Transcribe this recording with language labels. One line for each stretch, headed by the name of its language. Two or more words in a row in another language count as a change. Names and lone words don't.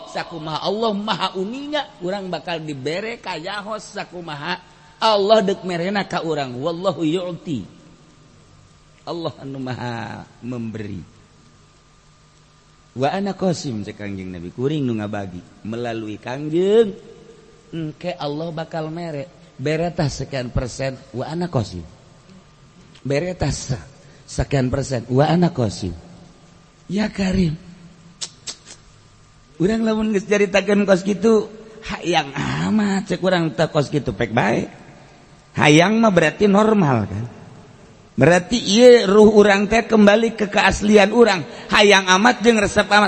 Sundanese: Sakumaha Allah maha uninya urang bakal dibere kayahos sakumaha Allah deuk merena ka urang.
Arabic: والله يعطي.
Sundanese: Allah anu maha memberi.
Arabic: وأنا قاسم
Sundanese: cek Kangjeng Nabi, kuring nu ngabagi melalui Kangjeng engke Allah bakal mere beretah sekian persen
Arabic: وأنا قاسم.
Sundanese: Beretah sekian persen
Arabic: وأنا قاسم. يا كريم.
Sundanese: Urang lamun geus caritakeun kos kitu hayang amat cek urang teh kos kitu pek bae. Hayang mah berarti normal kan. Berarti ieu ruh urang teh
Indonesian: kembali ke keaslian
Sundanese: urang. Hayang amat jeung resep amat.